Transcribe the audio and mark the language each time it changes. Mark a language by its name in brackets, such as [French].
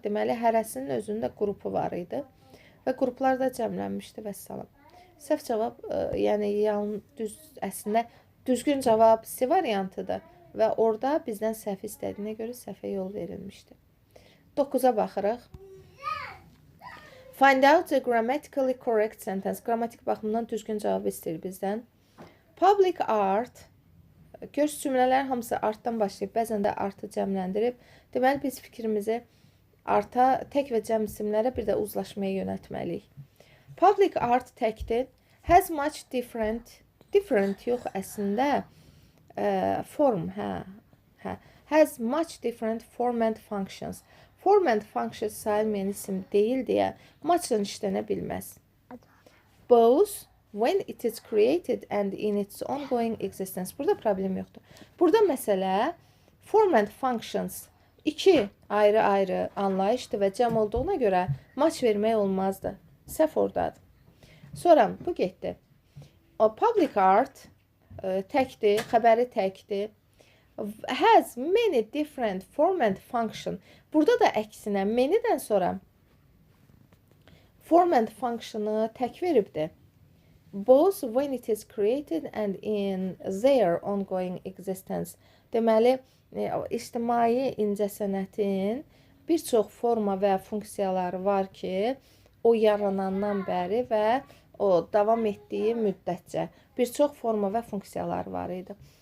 [Azerbaijani] Deməli, hərəsinin özünün də qrupu var idi. Və qruplar da cəmlənmişdi və salam. Səhv cavab, yəni əslində düzgün cavab C variantıdır. Və orada bizdən səhv istədiyinə görə səhvə yol verilmişdi. 9-a baxırıq. [English] Find out the grammatically correct sentence. [Azerbaijani] Qrammatik baxımdan düzgün cavab istəyir bizdən. Public art. Gör cümlələr hamısı artdan başlayıb, bəzən də artı cəmləndirib. Deməli, biz fikrimizi arta, tək və cəm isimlərə bir də uzlaşmaya yönətməliyik. [English] Public art [Azerbaijani] təkdir. [English] Has much different [Azerbaijani] yox əslində [English] form, has much different form and functions. [Azerbaijani] Form and function sayılmayan isim deyil deyə much-dan işlənə bilməz. [English] Both when it is created and in its ongoing existence. [Azerbaijani] Burada problem yoxdur. Burada məsələ form and functions iki ayrı-ayrı anlayışdır və cəm olduğuna görə much vermək olmazdı. Səhv oradadır. Sonra bu getdi. O public art təkdir, xəbəri təkdir. [English] Has many different form and function. [Azerbaijani] Burada da əksinə many-dən sonra form and function'ı tək veribdir. [English] Both when it is created and in their ongoing existence. [Azerbaijani] Deməli, ictimai incəsənətin bir çox forma və funksiyaları var ki, o yaranandan bəri və o davam etdiyi müddətcə bir çox forma və funksiyaları var idi.